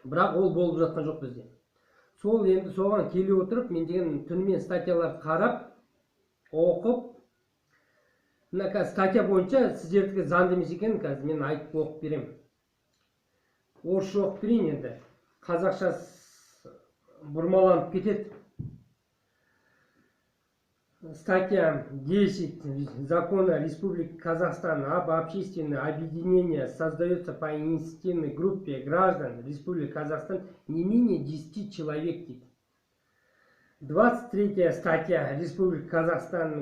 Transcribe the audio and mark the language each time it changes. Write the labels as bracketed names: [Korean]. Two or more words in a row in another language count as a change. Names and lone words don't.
[Kazakh] бірақ ол болып жатқан жоқ бізде. Сол енді соған келе отырып, мен деген түнімен статьяларды қарап, оқып, мына қазір статья бойынша сіздердікі заңды емес екенін қазір мен айтып оқып беремін. Орысша оқып берейін енді. Қазақша бұрмаланып кетеді. [Russian] Статья 10 Закона Республики Казахстан об общественном объединении создается по инициативной группе граждан Республики Казахстан не менее 10 человек. 23 статья Республики Казахстан.